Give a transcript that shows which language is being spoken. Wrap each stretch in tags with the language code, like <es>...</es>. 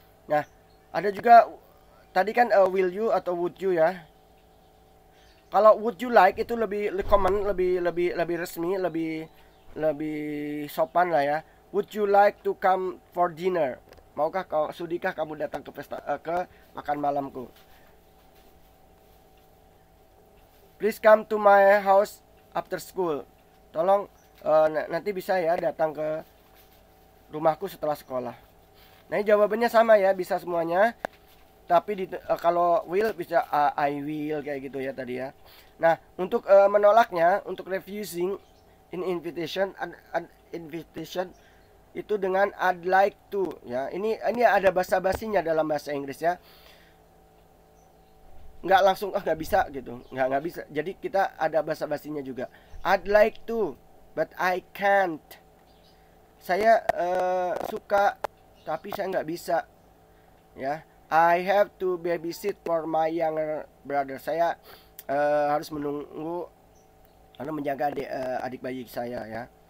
<id>Nah, ada juga tadi kan</id> <en>will you</en> <id>atau</id> <en>would you,</en> <id>ya. Kalau</id> <en>would you like</en> <id>itu lebih common, lebih resmi, lebih sopan lah, ya.</id> <en>Would you like to come for dinner?</en> <id>Sudikah kamu datang ke ke makan malamku?</id> <en>Please come to my house after school.</en> <id>Tolong nanti bisa, ya, datang ke rumahku setelah sekolah. Nah, jawabannya sama, ya, bisa semuanya. Tapi kalau will bisa</id> <en>I will</en> <id>kayak gitu ya tadi ya. Nah, untuk menolaknya, untuk</id> <en>refusing in invitation,</en> <id>invitation itu dengan</id> <en>I'd like to</en> <id>ya. Ini ada basa-basinya dalam bahasa Inggris ya. Nggak langsung nggak bisa gitu, nggak bisa. Jadi kita ada basa-basinya juga.</id> <en>I'd like to but I can't.</en> <id>Saya suka tapi saya nggak bisa ya.</id> <en>I have to babysit for my younger brother.</en> <id>Saya harus menunggu karena menjaga adik bayi saya ya.</id>